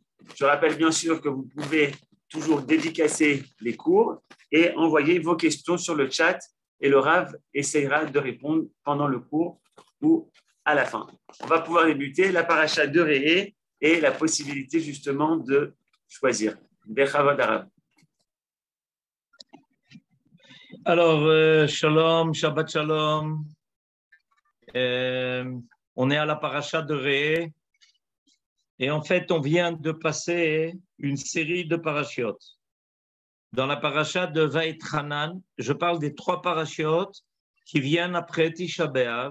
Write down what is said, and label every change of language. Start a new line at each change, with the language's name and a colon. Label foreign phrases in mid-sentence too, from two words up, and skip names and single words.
French: Je rappelle bien sûr que vous pouvez toujours dédicacer les cours et envoyer vos questions sur le chat et le Rav essaiera de répondre pendant le cours ou à la fin. On va pouvoir débuter la paracha de Re'eh et la possibilité justement de choisir.
Hebrew: בכבוד הרב. Alors, שלום, שבת שלום.
French: On est à la paracha de Re'eh et en fait, on vient de passer une série de parachiotes. Dans la paracha de Vaïtranan, je parle des 3 parachiotes qui viennent après Tisha B'Av.